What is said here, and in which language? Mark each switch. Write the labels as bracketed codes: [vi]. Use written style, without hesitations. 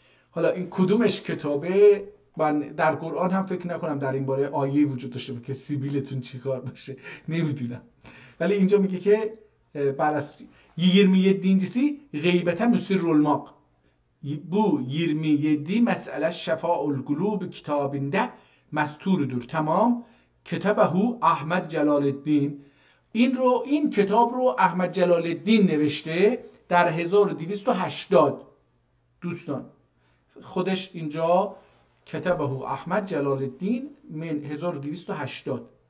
[fa] حالا این کدومش کتابه؟ من در قرآن هم فکر نکنم در این باره آیه وجود داشته باشه که سیبیلتون چیکار باشه، نمیدونم. ولی اینجا میگه که بررسی [tr] 27'incisi gıybete müsir olmak. Bu 27 mesele Şefaul Gulub kitabında mesturudur. Tamam. Kitabehu Ahmed Celaleddin. [fa] این کتاب رو احمد جلال الدین نوشته در 1280. دوستان خودش اینجا کتابه احمد جلال الدین من 1280.